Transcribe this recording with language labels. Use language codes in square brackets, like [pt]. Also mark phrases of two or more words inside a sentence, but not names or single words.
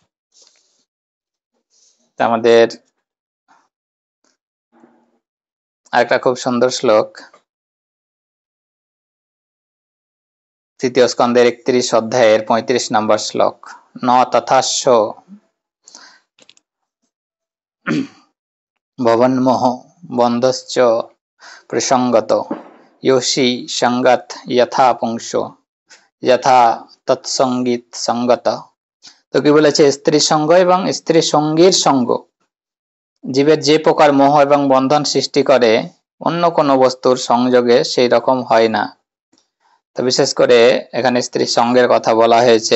[bn] আমাদের আরেকটা খুব সুন্দর শ্লোক, তৃতীয় স্কন্ধের 31 অধ্যায়ের 35 নম্বর শ্লোক। [sa] ন তথাস্য ভবন্মোহ বন্ধশ্চ প্রসঙ্গত योषि संगत यथा पुंसो यथा তৎসঙ্গীত সঙ্গত। [bn] তো কি বলেছে? স্ত্রী সঙ্গ এবং স্ত্রী সঙ্গীর সঙ্গ জীবের যে প্রকার মোহ এবং বন্ধন সৃষ্টি করে অন্য কোনো বস্তুর সংযোগে সেই রকম হয় না। তো বিশেষ করে এখানে স্ত্রী সঙ্গের কথা বলা হয়েছে।